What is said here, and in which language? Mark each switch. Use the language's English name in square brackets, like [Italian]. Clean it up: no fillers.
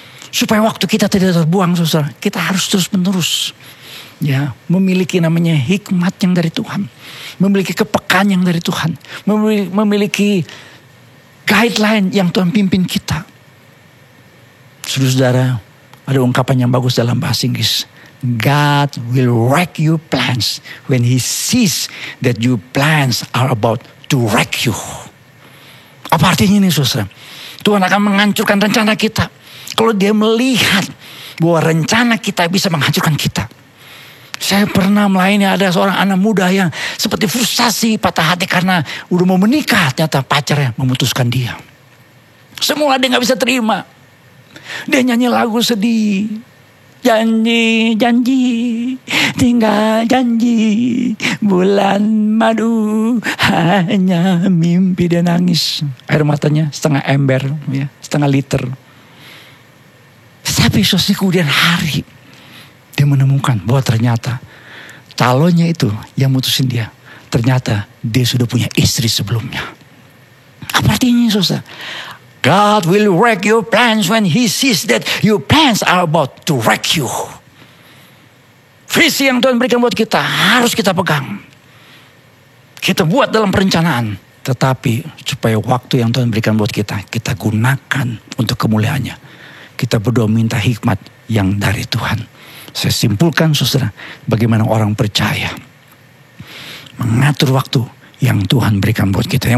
[Indonesian] Supaya waktu kita tidak terbuang susah, kita harus terus menerus. Ya, memiliki namanya hikmat yang dari Tuhan, memiliki kepekaan yang dari Tuhan, memiliki guideline yang Tuhan pimpin kita. Saudara, ada ungkapan yang bagus dalam bahasa Inggris. [English] God will wreck your plans when He sees that your plans are about to wreck you. [Indonesian] Apa artinya ini saudara? Tuhan akan menghancurkan rencana kita kalau Dia melihat bahwa rencana kita bisa menghancurkan kita. Saya pernah melayani ada seorang anak muda yang seperti frustasi, patah hati karena udah mau menikah. Ternyata pacarnya memutuskan dia. Semua dia gak bisa terima. Dia nyanyi lagu sedih. Janji, janji, tinggal janji. Bulan madu, hanya mimpi. Dia nangis. Air matanya setengah ember, ya, setengah liter. Tapi sosial kemudian hari, dia menemukan bahwa ternyata calonnya itu yang mutusin dia. Ternyata dia sudah punya istri sebelumnya. Apa artinya saudara? [English] God will wreck your plans when He sees that your plans are about to wreck you. [Indonesian] Visi yang Tuhan berikan buat kita harus kita pegang. Kita buat dalam perencanaan. Tetapi supaya waktu yang Tuhan berikan buat kita, kita gunakan untuk kemuliaannya. Kita berdoa minta hikmat yang dari Tuhan. Saya simpulkan saudara, bagaimana orang percaya mengatur waktu yang Tuhan berikan buat kita.